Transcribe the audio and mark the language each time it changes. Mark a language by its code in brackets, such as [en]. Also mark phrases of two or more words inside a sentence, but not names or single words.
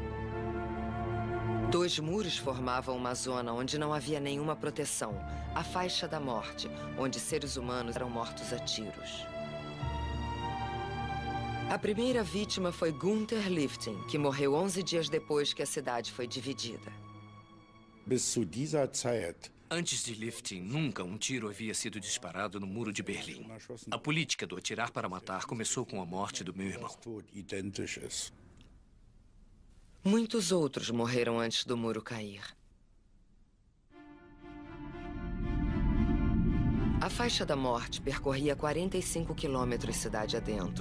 [pt] Dois muros formavam uma zona onde não havia nenhuma proteção, a faixa da morte, onde seres humanos eram mortos a tiros. A primeira vítima foi Günther Lifting, que morreu 11 dias depois que a cidade foi dividida. [de] Bis zu dieser Zeit [pt] Antes de Lifting, nunca um tiro havia sido disparado no Muro de Berlim. A política do atirar para matar começou com a morte do meu irmão. Muitos outros morreram antes do muro cair. A faixa da morte percorria 45 quilômetros cidade adentro.